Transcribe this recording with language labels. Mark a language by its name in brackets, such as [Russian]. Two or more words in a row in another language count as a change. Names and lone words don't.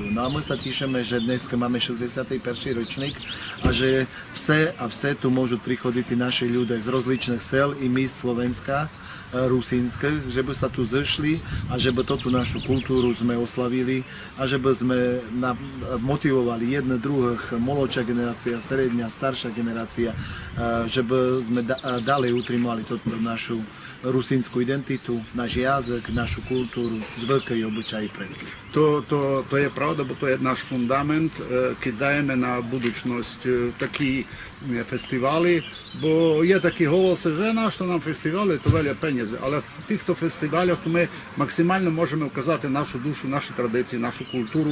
[Rusyn] No a my sa tešíme, že dnes máme 61. ročník a že vse tu môžu prichodiť i naši ľudia z rozličných sel i my z Slovenska, rusínske, že by sa tu zešli a že by tú našu kultúru sme oslavili a že by sme motivovali jedne druhých, mladšia generácia, stredňa, staršia generácia, že by sme ďalej utrimovali túto našu rusínsku identitu, náš jazyk, našu kultúru, zvyky, obyčaji, predky. То є правда, бо то є наш фундамент, кидаємо на будучність такі фестивалі, бо є такі голоси, що нащо нам фестивалі, то веля пенізи, але в тих фестивалях ми максимально можемо вказати нашу душу, наші традиції, нашу культуру.